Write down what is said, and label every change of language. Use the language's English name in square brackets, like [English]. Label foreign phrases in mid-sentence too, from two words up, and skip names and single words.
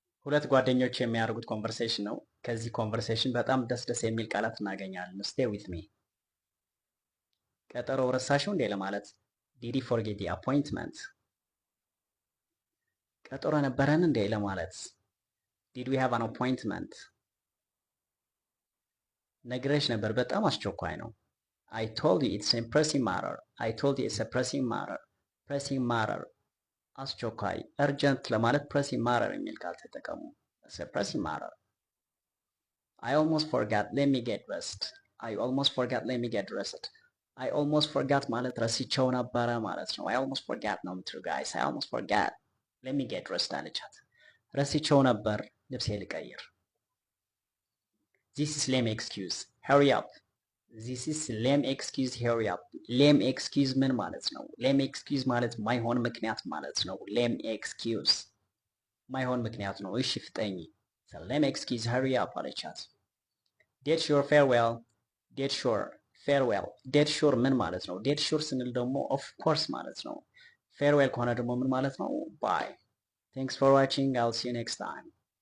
[Amharic] ሁለት ጓደኞች የሚያደርጉት ኮንቨርሴሽን ነው። ከዚህ ኮንቨርሴሽን በጣም ደስ የሚል ቃላት እናገኛለን። [English] stay with me። [Amharic] ቀጠሮ ረሳሽው እንዴ ለማለት [English] did you forget the appointment። [Amharic] ቀጠሮ ነበረን እንዴ ለማለት [English] did we have an appointment። [Amharic] ነግሬሽ ነበር በጣም አስቸኳይ ነው። [English] I told you it's a pressing matter። I told you it's a pressing matter። pressing matter [Amharic] አስቸኳይ እርጀንት ለማለት [English] pressing matter [Amharic] የሚል ቃል ተጠቀሙ። [English] pressing matter። I almost forgot, let me get dressed. I almost forgot, let me get dressed. I almost forgot [Amharic] ማለት ረስቸው ነበረ ማለት ነው። [English] I almost forgot [Amharic] ነው የምትሉ guys. [English] I almost forgot, let me get dressed [Amharic] አለቻት። ረስቸው ነበር ልብሴ ልቀይር። [English] This is lame excuse, hurry up. This is lame excuse, hurry up. Lame excuse [Amharic] ምን ማለት ነው? [English] Lame excuse [Amharic] ማለት ማይሆን ምክንያት ማለት ነው። [English] Lame excuse [Amharic] ማይሆን ምክንያት ነው። እሺ ፍጠኝ። [English] So lame excuse, hurry up [Amharic] አለቻት። [English] Dead sure farewell. Dead sure farewell. Dead sure [Amharic] ምን ማለት ነው? [English] Dead sure [Amharic] ስንል ደግሞ [English] of course [Amharic] ማለት ነው። farewell ከሆነ ደግሞ ምን ማለት ነው? [English] Bye. Thanks for watching. I'll see you next time.